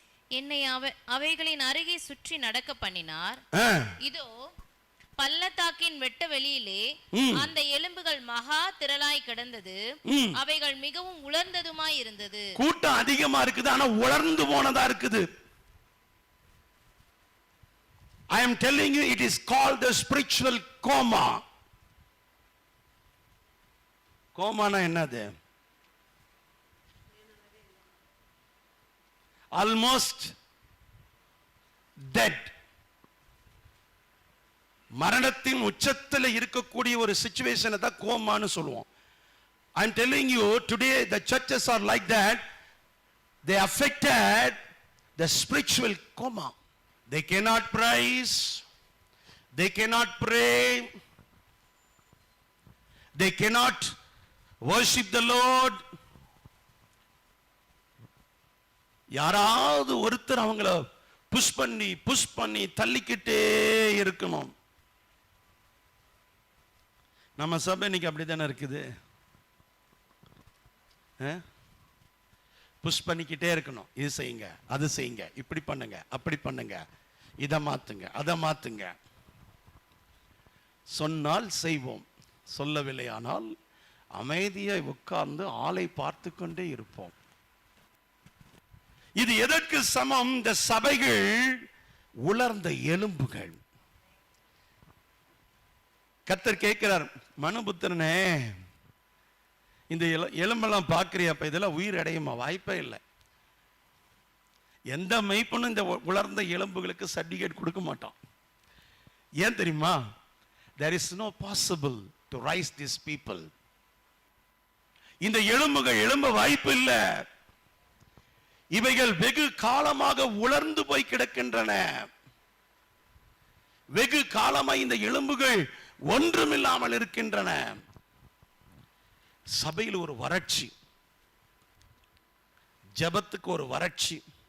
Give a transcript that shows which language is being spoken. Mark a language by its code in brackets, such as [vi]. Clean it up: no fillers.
[ta] என்னை அவைகளின் அருகே சுற்றி நடக்க பண்ணினார். இதோ பள்ளத்தாக்கின் வெட்ட வெளியிலே அந்த எலும்புகள் மகா திரளாய் கிடந்தது. அவைகள் மிகவும் உலர்ந்ததுமாய் இருந்தது. கூட்டம் அதிகமா இருக்குது, ஆனா உலர்ந்து போனதா இருக்குது. [en] I am telling you, it is called the spiritual coma. [ta] கோமானா என்னது? [en] Almost dead. [ta] மரணத்தின் உச்சத்தில் இருக்கக்கூடிய ஒரு சிச்சுவேஷனை தான் கோமான்னு சொல்லுவோம். [en] I am telling you, today the churches are like that. They affected the spiritual coma. They cannot praise, they cannot pray, they cannot worship the Lord. [ta] யாராவது ஒருத்தர் அவங்கள புஷ் பண்ணி தள்ளிக்கிட்டே இருக்கணும். நம்ம சபை இன்னைக்கு அப்படி தானே இருக்குது. புஷ் பண்ணிக்கிட்டே இருக்கணும். இது செய்யுங்க, அது செய்யுங்க, இப்படி பண்ணுங்க, அப்படி பண்ணுங்க, இதை மாத்துங்க, அதை மாத்துங்க. சொன்னால் செய்வோம், சொல்லவில்லை ஆனால் அமைதியை உட்கார்ந்து ஆளை பார்த்து கொண்டே இருப்போம். இது எதற்கு சமம்? இந்த சபைகள் உலர்ந்த எலும்புகள். கர்த்தர் கேட்கிறார், மனுபுத்திரனே, இந்த எலும்பெல்லாம் பார்க்கிறியப்ப இதெல்லாம் உயிர் அடையுமா? வாய்ப்பே இல்லை. எந்த மெய்ப்பனும் இந்த உலர்ந்த எலும்புகளுக்கு சர்டிபிகேட் கொடுக்க மாட்டான். ஏன் தெரியுமா? [en] there is no possible to rise these people. [ta] இந்த எலும்புகள் எழும்ப வாய்ப்பு இல்லை. இவைகள் வெகு காலமாக உலர்ந்து போய் கிடக்கின்றன. வெகு காலமாக இந்த எலும்புகள் ஒன்றுமில்லாமல் இருக்கின்றன. சபையில் ஒரு வறட்சி, ஜெபத்துக்கு ஒரு வறட்சி.